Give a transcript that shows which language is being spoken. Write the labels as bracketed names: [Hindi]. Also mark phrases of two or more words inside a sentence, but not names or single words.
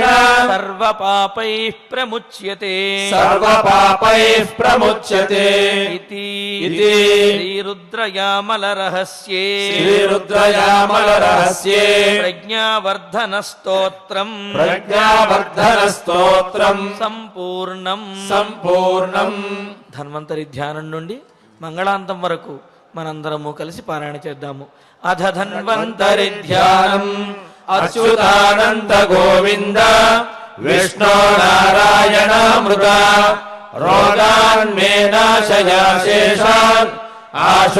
[Sanskrit] सर्वपापैः प्रमुच्यते सर्वपापैः प्रमुच्यते इति इति श्रीरुद्रयामलरहस्ये श्रीरुद्रयामलरहस्ये प्रज्ञावर्धनस्तोत्रम् प्रज्ञावर्धनस्तोत्रम् [Telugu] సంపూర్ణం సంపూర్ణం. ధన్వంతరి ధ్యానం నుండి మంగళాంతం వరకు మనందరము కలిసి పారాయణ చేద్దాము. [Sanskrit] అధ ధన్వంతరి ధ్యానం అచ్యుతానంద గోవింద విష్ణు నారాయణామృత రోగాన్ మే నాశయాశేషాన్ ఆశు